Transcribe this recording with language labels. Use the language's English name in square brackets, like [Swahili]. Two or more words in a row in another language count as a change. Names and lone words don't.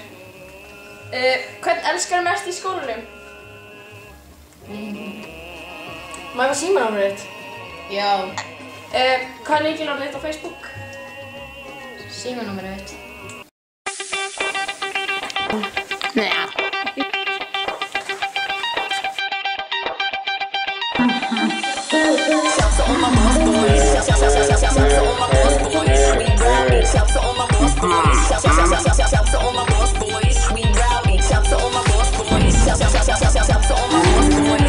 [Icelandic] Hvern elskar þú mest í skólanum? Má ég fá símanúmerið þitt? Já. Hvað er lykilorðið þitt á Facebook? Símanúmerið mitt. Nei. [English] Shout to all my boss boys. Shout to all my boss boys. We rowdy. Shout to all my boss boys. Shout to all my boss boys. We rowdy. Shout to all my boss boys. Shout to all my boss boys.